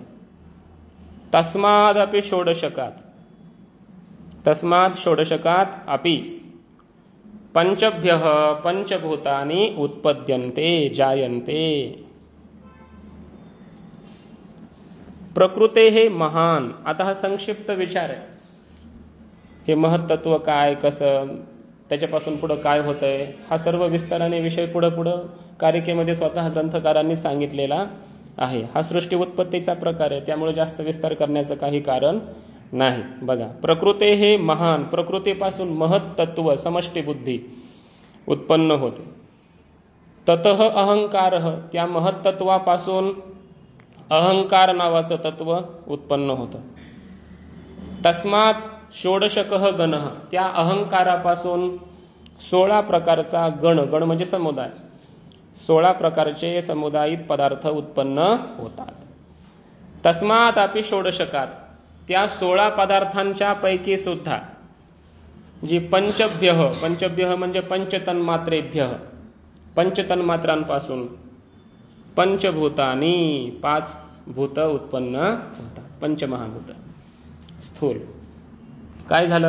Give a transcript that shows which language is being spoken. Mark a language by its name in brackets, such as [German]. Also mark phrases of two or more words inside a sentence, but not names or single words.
[Sanskrit] तस्मादपि षोडशकात्, तस्मात् षोडशकात् अपि पंचभ्यः पंचभूतानि उत्पद्यन्ते जायन्ते. प्रकृते हे महान. [Marathi] आता हा संक्षिप्त विचार आहे. हे महत्त्व काय, कसं, त्याच्यापासून पुढं काय होतंय, हा सर्व विस्ताराने विषय पुढं कारिकेमध्ये स्वतः ग्रंथकारांनी सांगितलेला आहे. हा सृष्टी उत्पत्तीचा प्रकार आहे, त्यामुळे जास्त विस्तार करण्याचं काही कारण नाही. बघा, [Sanskrit] प्रकृते हे महान, [Marathi] प्रकृतीपासून महत्त्व समष्टी बुद्धी उत्पन्न होते. [Sanskrit] ततः अहंकारः, [Marathi] त्या महत्त्वापासून अहंकार नावाचं तत्व उत्पन्न होतं. [Sanskrit] तस्मात् षोडशकः गणः, [Marathi] त्या अहंकारापासून 16 प्रकारचा गण म्हणजे समुदाय, 16 प्रकारचे समुदायित पदार्थ उत्पन्न होतात. [Sanskrit] तस्मात् अपि षोडशकात्, [Marathi] त्या 16 पदार्थांच्या पैकी सुद्धा जी पंचभ्यः म्हणजे पंचतन्मात्रेभ्यः, पंचतन्मात्रांपासून पंचभूतानी 5 भूत उत्पन्न होतात. पंचमहाभूत. स्थूल. काय झालं?